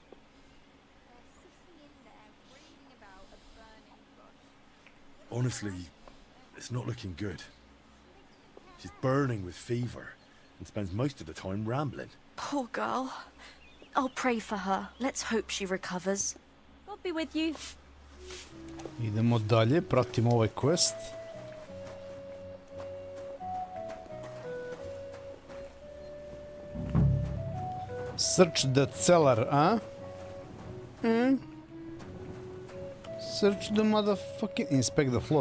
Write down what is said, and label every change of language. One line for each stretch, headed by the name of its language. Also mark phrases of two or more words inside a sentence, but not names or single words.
English: Honestly, it's not looking good. She's burning with fever and spends most of the time rambling. Poor girl. I'll pray for her. Let's hope she recovers. God be with you.
Serbian: Idemo dalje, pratimo ovaj quest.
English: Search the cellar, huh? Search the motherfucking... Inspect the floor.